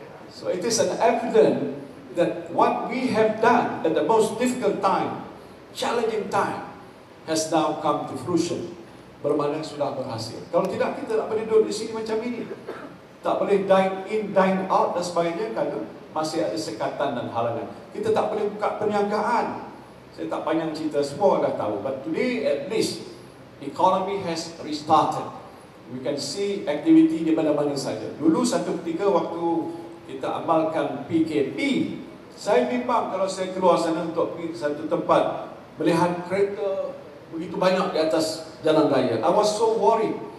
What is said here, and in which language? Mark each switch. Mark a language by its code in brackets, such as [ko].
[en] So it is an evidence that what we have done at the most difficult time, challenging time, has now come to fruition. [ms] Bermakna sudah berhasil. Kalau tidak, kita tak boleh duduk di sini macam ini. Tak boleh dine in, dine out dan sebagainya kerana masih ada sekatan dan halangan. Kita tak boleh buka perniagaan. Saya tak panjang cerita, semua dah tahu. [en] But today at least, economy has restarted. We can see activity [ms] di mana-mana saja. Dulu satu ketika waktu kita amalkan PKP, saya bimbang kalau saya keluar sana untuk pergi ke satu tempat, melihat kereta begitu banyak di atas jalan raya. [en] I was so worried.